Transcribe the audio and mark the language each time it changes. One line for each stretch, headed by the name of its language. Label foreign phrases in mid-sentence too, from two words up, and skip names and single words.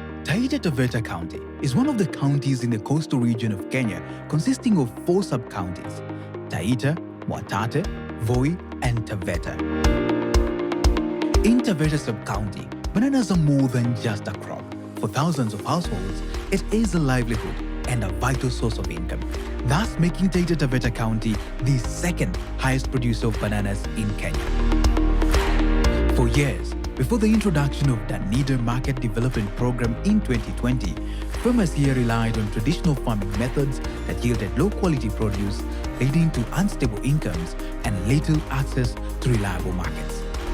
English: Taita Taveta County is one of the counties in the coastal region of Kenya, consisting of 4 sub-counties: Taita, Mwatate, Voi, and Taveta. In Taveta sub-county, bananas are more than just a crop. For thousands of households, it is a livelihood and a vital source of income, thus making Taita Taveta County the second highest producer of bananas in Kenya. For years, before the introduction of Danish Market Development Program in 2020, farmers here relied on traditional farming methods that yielded low-quality produce, leading to unstable incomes and little access to reliable markets.